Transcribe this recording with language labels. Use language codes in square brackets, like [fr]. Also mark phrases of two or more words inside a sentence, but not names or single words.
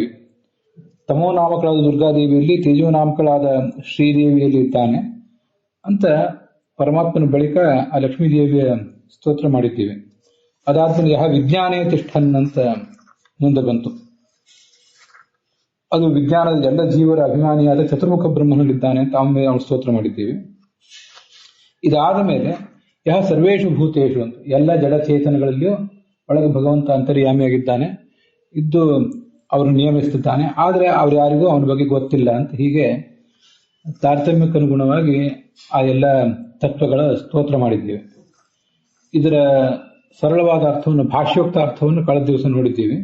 [kn] ತಮೋ ನಾಮಕಳಾದ ದುರ್ಗಾದೇವಿಯಲ್ಲಿ ತೇಜೋ ನಾಮಕಳಾದ ಶ್ರೀದೇವಿಯಲ್ಲಿ ಇದ್ದಾನೆ ಅಂತ ಪರಮಾತ್ಮನ ಬಳಿಕ ಆ ಲಕ್ಷ್ಮೀದೇವಿಯ ಸ್ತೋತ್ರ ಮಾಡಿದ್ದೀವಿ. ಅದಾದ್ಮೇಲೆ [sa] ಯಹ ವಿಜ್ಞಾನೇ ತಿಷ್ಠನ್ [kn] ಅಂತ ಮುಂದೆ ಬಂತು. ಅದು ವಿಜ್ಞಾನದ ಎಲ್ಲ ಜೀವರ ಅಭಿಮಾನಿಯಾದ ಚತುರ್ಮುಖ ಬ್ರಹ್ಮನಲ್ಲಿದ್ದಾನೆ ಅಂತ ಅವನ ಸ್ತೋತ್ರ ಮಾಡಿದ್ದೀವಿ. ಇದಾದ ಮೇಲೆ [sa] ಯಹ ಸರ್ವೇಷು ಭೂತೇಷು [kn] ಅಂತ ಎಲ್ಲ ಜಡಚೇತನಗಳಲ್ಲಿಯೂ ಒಳಗೆ ಭಗವಂತ ಅಂತರ್ಯಾಮಿಯಾಗಿದ್ದಾನೆ, ಇದ್ದು ಅವರು ನಿಯಮಿಸುತ್ತಿದ್ದಾನೆ. ಆದರೆ ಅವ್ರು ಯಾರಿಗೂ ಅವನ ಬಗ್ಗೆ ಗೊತ್ತಿಲ್ಲ ಅಂತ ಹೀಗೆ ತಾರತಮ್ಯಕ್ಕನುಗುಣವಾಗಿ ಆ ಎಲ್ಲ ತತ್ವಗಳ ಸ್ತೋತ್ರ ಮಾಡಿದ್ದೀವಿ. ಇದರ ಸರಳವಾದ ಅರ್ಥವನ್ನು, ಭಾಷ್ಯೋಕ್ತ ಅರ್ಥವನ್ನು ಕಳೆದ ದಿವಸ ನೋಡಿದ್ದೀವಿ.